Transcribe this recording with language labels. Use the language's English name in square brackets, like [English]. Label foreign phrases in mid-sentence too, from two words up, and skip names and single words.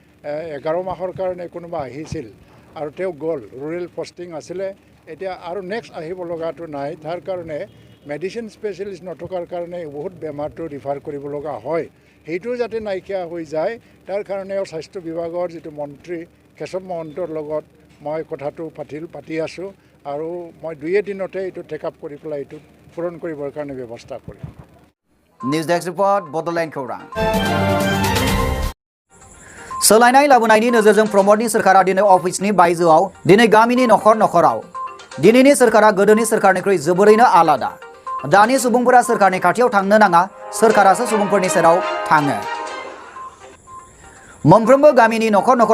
[Assamese] 11 মাহৰ কাৰণে কোনোবা আহিছিল আৰু তেওঁ গ'ল ৰুৰেল পষ্টিং আছিলে এতিয়া আৰু নেক্সট আহিব লগাটো নাই তাৰ কাৰণে মেডিচিন স্পেচিয়েলিষ্ট নথকাৰ কাৰণে বহুত বেমাৰটো ৰিফাৰ কৰিব লগা হয় সেইটো যাতে নাইকিয়া হৈ যায় তাৰ কাৰণেও স্বাস্থ্য বিভাগৰ যিটো মন্ত্ৰী কেশৱ মহন্তৰ লগত মই কথাটো পাতি আছোঁ আৰু মই 2 দিনতে এইটো টেক আপ কৰি পেলাই এইটো পূৰণ কৰিবৰ কাৰণে ব্যৱস্থা কৰিম [English] news desk [Bodo] रिपर्ट बड'लेण्ड खौरां सोलायनाय लाबोनायनि नोजोरजों प्रमदनि सोरखारा दिनै अफिसनि बायजोआव दिनै गामिनि नखराव दिनैनि सोरखारा गोदोनि सोरखारनिख्रुइ जोबोरैनो आलादा दानि सुबुंफोरा सोरखारनि खाथियाव थांनो नाङा सोरखारासो सुबुंफोरनि सेराव थाङो मोनफ्रोमबो गामिनि नखर